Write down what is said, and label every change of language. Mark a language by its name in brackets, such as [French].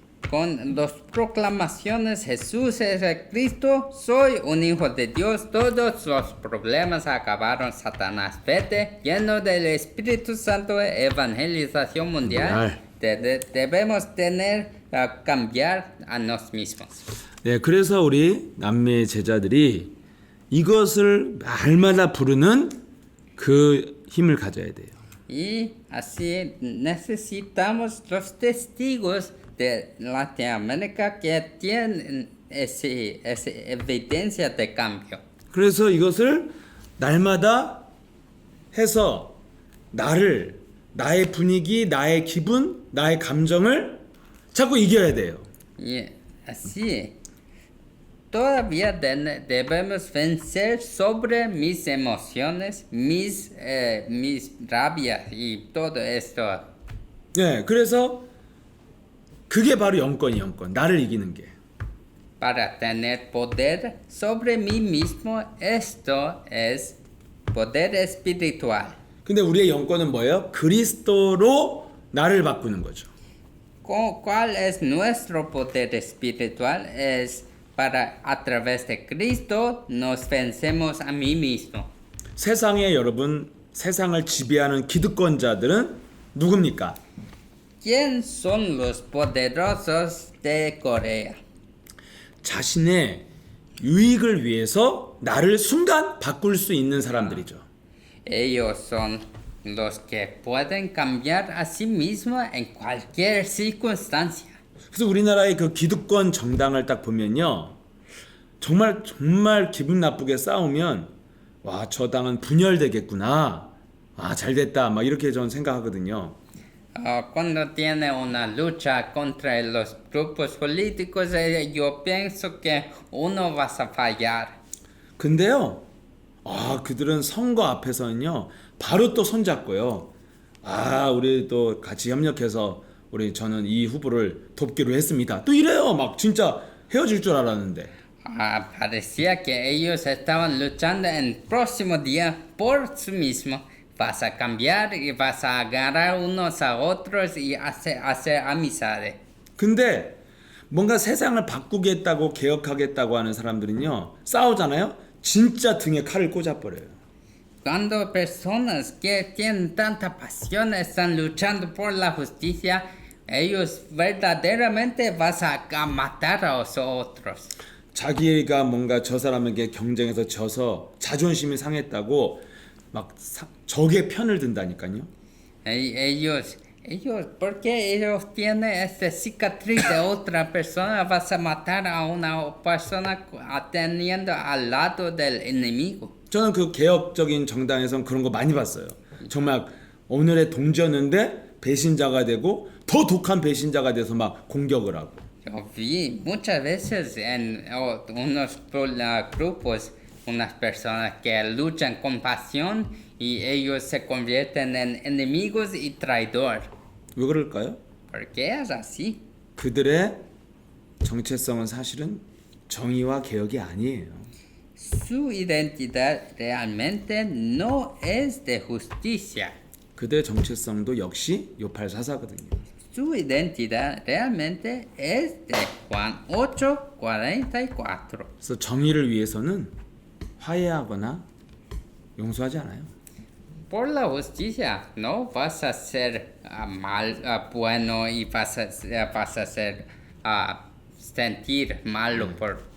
[Spanish] Con las proclamaciones Jesús es el Cristo, soy un hijo de Dios, todos los problemas acabaron, Satanás, vete, lleno del Espíritu Santo, evangelización mundial. Debemos cambiar a nosotros mismos. [Korean] 네, 그래서 우리 남미의 제자들이 이것을 날마다 부르는 그 힘을 가져야 돼요. [Spanish] Y así necesitamos los testigos de Latinoamérica que tienen esa evidencia de cambio. [Korean] 그래서 이것을 날마다 해서 나의 분위기, 나의 기분, 나의 감정을 자꾸 이겨야 돼요. [Spanish] Y así todavía debemos vencer sobre mis emociones, mis rabias y todo esto. [Korean] 네, 그래서 그게 바로 영권. 나를 이기는 게. [Spanish] Para tener poder sobre mí mismo, esto es poder espiritual. [Korean] 근데 우리의 영권은 뭐예요? 그리스도로 나를 바꾸는 거죠. [Spanish] ¿Cuál es nuestro poder espiritual? Es para a través de Cristo nos vencemos a mí mismo. [Korean] 세상에 여러분, 세상을 지배하는 기득권자들은 누굽니까? [Spanish] ¿Quién son los poderosos de Corea? [Korean] 자신의 유익을 위해서 나를 순간 바꿀 수 있는 사람들이죠. [Spanish] Ellos son los que pueden cambiar a sí mismos en cualquier circunstancia. [Korean] 그래서 우리나라의 그 기득권 정당을 딱 보면요, 정말 기분 나쁘게 싸우면 와, 저 당은 분열되겠구나, 아, 잘됐다, 막 이렇게 저는 생각하거든요. [Spanish] Cuando tiene una lucha contra los grupos políticos, yo pienso que uno va a fallar. [Korean] 근데요, 그들은 선거 앞에서는요, 바로 또 손잡고요, 우리 또 같이 협력해서 저는 이 후보를 돕기로 했습니다, 또 이래요. 막 진짜 헤어질 줄 알았는데. [Spanish] Parecía que ellos estaban luchando en el próximo día por sí mismo. Vas a cambiar y vas a agarrar unos a otros y hacer amistades. [Korean] 근데 뭔가 세상을 바꾸겠다고 개혁하겠다고 하는 사람들은요, 싸우잖아요, 진짜 등에 칼을 꽂아버려요. [Spanish] Cuando personas que tienen tanta pasión están luchando por la justicia, ellos verdaderamente vas a matar a los otros. [Korean] 자기가 뭔가 저 사람에게 경쟁에서 져서 자존심이 상했다고 막 적의 편을 든다니까요. [Spanish] Ellos, porque ellos tienen esta cicatriz de otra persona, vas a matar a una persona teniendo al lado del enemigo. [Korean] 저는 그 개혁적인 정당에선 그런 거 많이 봤어요. 정말 오늘의 동지였는데 배신자가 되고 더 독한 배신자가 돼서 막 공격을 하고. [Spanish] Yo vi muchas veces en unos grupos unas personas que luchan con pasión y ellos se convierten en enemigos y traidor. [Korean] 왜 그럴까요? [Spanish] ¿Por qué es así? [Korean] 그들의 정체성은 사실은 정의와 개혁이 아니에요. [Spanish] Su identidad realmente no es de justicia. [Korean] 그들의 정체성도 역시 요팔사사거든요. [Spanish] Su identidad realmente es de Juan 8:44. [Korean] 그래서 정의를 위해서는 화해하거나 용서하지 않아요. [Spanish] Por la justicia no vas a ser bueno y vas a ser sentir malo por